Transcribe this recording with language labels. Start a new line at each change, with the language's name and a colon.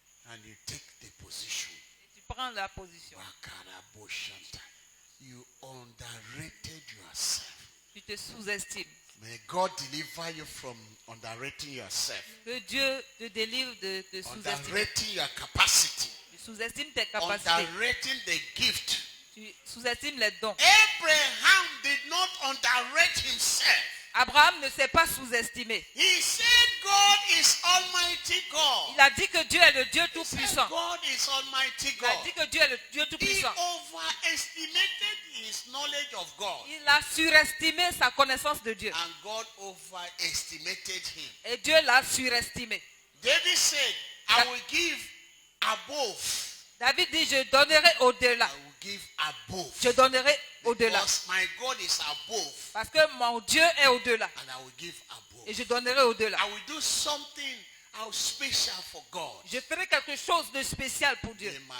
English: And you take the position.
French: Tu prends la position. Wakarabo Shanta.
English: You underrated yourself.
French: Tu te sous-estimes.
English: May God deliver you from underrating yourself.
French: Que Dieu te délivre de te sous-estimer.
English: Underrating your capacity.
French: Tu sous-estimes tes capacités.
English: Underrating the gift.
French: Tu sous-estimes les dons.
English: Abraham did not underrate himself.
French: Abraham ne s'est pas sous-estimé.
English: He said God is Almighty God.
French: Il a dit que Dieu est le Dieu
English: He said
French: tout-puissant.
English: God is Almighty
French: Il a
English: God.
French: dit que Dieu est le Dieu
English: He
French: tout-puissant.
English: overestimated his knowledge of God.
French: Il a surestimé sa connaissance de Dieu.
English: And God overestimated him.
French: Et Dieu l'a surestimé.
English: David said, I will give above.
French: David dit, je donnerai au-delà.
English: I will give above.
French: Je donnerai au-delà.
English: Because my God is above.
French: Parce que mon Dieu est au-delà.
English: And I will give above.
French: Et je donnerai au-delà.
English: I will do something how special for God.
French: Je ferai quelque chose de spécial pour Dieu.